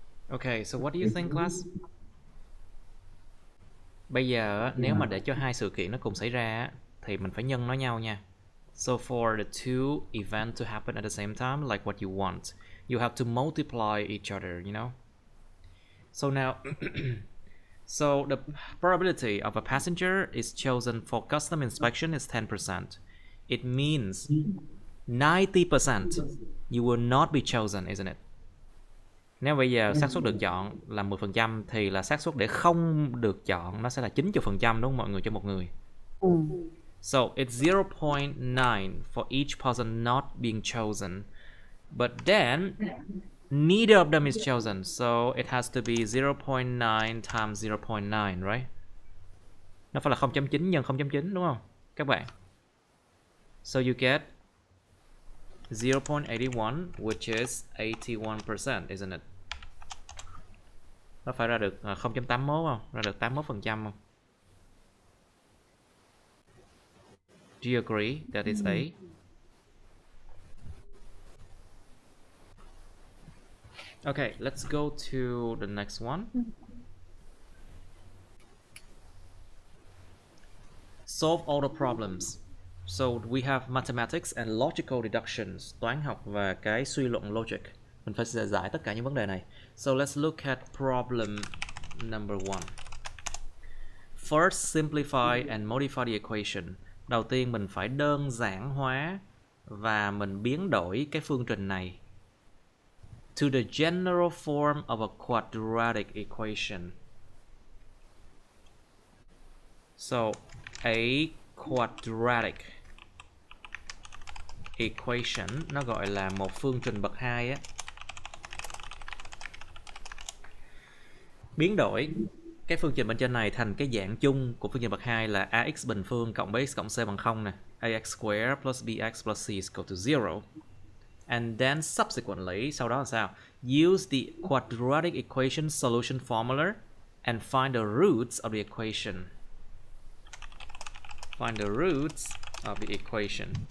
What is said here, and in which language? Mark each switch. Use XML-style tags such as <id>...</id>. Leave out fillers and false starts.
<en>Okay, so what do you think, class?</en> <vi>Bây giờ nếu mà để cho hai sự kiện nó cùng xảy ra thì mình phải nhân nó nhau nha.</vi> <en>So for the two events to happen at the same time, like what you want, you have to multiply each other, you know? So now, so the probability of a passenger is chosen for custom inspection is 10%. It means 90% you will not be chosen, isn't it?</en> <vi>Nếu bây giờ xác suất được chọn là 10% thì là xác suất để không được chọn nó sẽ là 90%, đúng không mọi người, cho một người.</vi> <en>So it's 0.9 for each person not being chosen. But then neither of them is chosen. So it has to be 0.9 times 0.9, right?</en> <vi>Nó phải là 0.9 nhân 0.9, đúng không các bạn?</vi> <en>So you get 0.81, which is 81%, isn't it?</en> <vi>Nó phải ra được 0.81 không? Ra được 81% không?</vi> <en>Do you agree that is A? Okay, let's go to the next one. Solve all the problems. So we have mathematics and logical deductions,</en> <vi>toán học và cái suy luận logic. Mình phải giải tất cả những vấn đề này.</vi> <en>So let's look at problem number 1. First, simplify and modify the equation.</en> <vi>Đầu tiên mình phải đơn giản hóa và mình biến đổi cái phương trình này</vi> <en>to the general form of a quadratic equation. So a quadratic equation,</en> <vi>nó gọi là một phương trình bậc 2 á. Biến đổi cái phương trình bên trên này thành cái dạng chung của phương trình bậc 2 là ax bình phương cộng bx cộng c bằng 0 nè.</vi> <en>Ax squared plus bx plus c is equal to 0. And then subsequently,</en> <vi>sau đó là sao?</vi> <en>Use the quadratic equation solution formula and find the roots of the equation. Find the roots of the equation.</en>